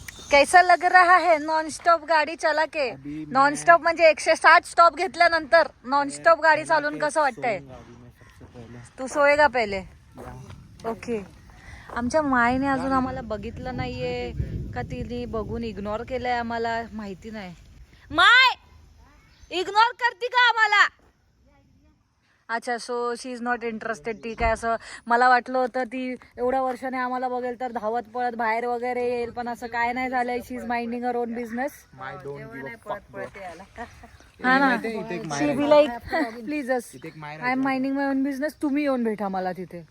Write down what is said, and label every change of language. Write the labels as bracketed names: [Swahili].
[Hindi] कैसा लग रहा है नॉन स्टॉप गाडी चला के? [Marathi] नॉन स्टॉप म्हणजे 160 स्टॉप घेतल्यानंतर नॉन स्टॉप गाडी चालून कसं वाटतंय? [Hindi] तू सोयेगा [Marathi] पहिले. ओके. आमच्या मायने अजून आम्हाला बघितलं नाहीये का तिने बघून इग्नोर केलंय आम्हाला माहिती नाही. माय इग्नोर करते का आम्हाला? [English] अच्छा, so she is not interested. [Marathi] ठीक आहे. असं मला वाटलं होतं ती एवढ्या वर्षाने आम्हाला बघेल तर धावत पळत बाहेर वगैरे येईल, पण असं काय नाही झालंय. [English] She is minding her own business. [Marathi] हा ना, [English] she be like please I am minding my own business, [Marathi] तुम्ही येऊन भेटा मला तिथे.